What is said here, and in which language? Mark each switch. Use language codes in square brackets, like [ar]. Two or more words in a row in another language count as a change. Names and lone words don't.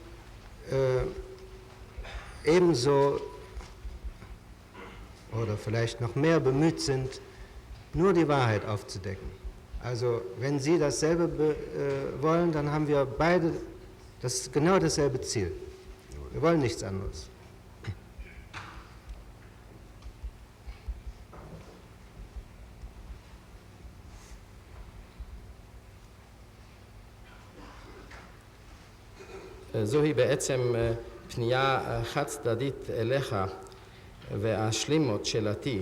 [de] ebenso oder vielleicht noch mehr bemüht sind, nur die Wahrheit aufzudecken. Also wenn Sie dasselbe wollen, dann haben wir beide genau dasselbe Ziel. Wir wollen nichts anderes. [he] זוהי בעצם פנייה חד צדדית אליך, ואשלים עוד שאלתי.